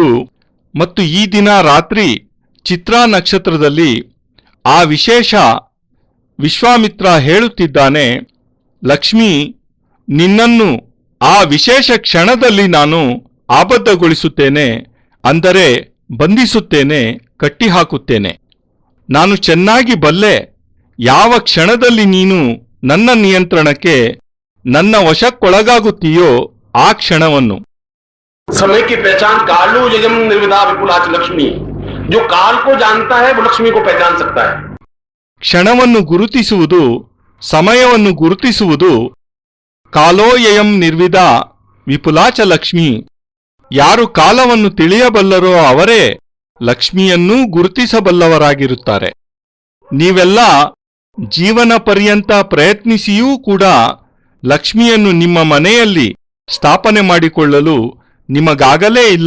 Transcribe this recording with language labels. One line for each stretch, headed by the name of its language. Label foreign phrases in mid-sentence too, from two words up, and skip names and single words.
Kannada: ಮತ್ತು ಈ ದಿನ ರಾತ್ರಿ ಚಿತ್ರಾ ನಕ್ಷತ್ರದಲ್ಲಿ ಆ ವಿಶೇಷ ವಿಶ್ವಾಮಿತ್ರ ಹೇಳುತ್ತಿದ್ದಾನೆ, ಲಕ್ಷ್ಮೀ, ನಿನ್ನನ್ನು ಆ ವಿಶೇಷ ಕ್ಷಣದಲ್ಲಿ ನಾನು ಆಬದ್ಧಗೊಳಿಸುತ್ತೇನೆ, ಅಂದರೆ ಬಂಧಿಸುತ್ತೇನೆ, ಕಟ್ಟಿಹಾಕುತ್ತೇನೆ. ನಾನು ಚೆನ್ನಾಗಿ ಬಲ್ಲೆ ಯಾವ ಕ್ಷಣದಲ್ಲಿ ನೀನು ನನ್ನ ನಿಯಂತ್ರಣಕ್ಕೆ, ನನ್ನ ವಶಕ್ಕೊಳಗಾಗುತ್ತೀಯೋ ಆ ಕ್ಷಣವನ್ನು.
Hindi: समय की पहचान
Sanskrit: कालो यजम निर्विदा विपुलाच लक्ष्मी.
Hindi: जो काल को जानता है वो लक्ष्मी को पहचान सकता है.
Kannada: ಕ್ಷಣವನ್ನು ಗುರುತಿಸುವುದು, ಸಮಯವನ್ನು ಗುರುತಿಸುವುದು.
Sanskrit: ಕಾಲೋಯಯಂ ನಿರ್ವಿದ ವಿಪುಲಾಚ ಲಕ್ಷ್ಮಿ.
Kannada: ಯಾರು ಕಾಲವನ್ನು ತಿಳಿಯಬಲ್ಲರೋ ಅವರೇ ಲಕ್ಷ್ಮಿಯನ್ನೂ ಗುರುತಿಸಬಲ್ಲವರಾಗಿರುತ್ತಾರೆ. ನೀವೆಲ್ಲ ಜೀವನ ಪರ್ಯಂತ ಪ್ರಯತ್ನಿಸಿಯೂ ಕೂಡ ಲಕ್ಷ್ಮಿಯನ್ನು ನಿಮ್ಮ ಮನೆಯಲ್ಲಿ ಸ್ಥಾಪನೆ ಮಾಡಿಕೊಳ್ಳಲು ನಿಮಗಾಗಲೇ ಇಲ್ಲ.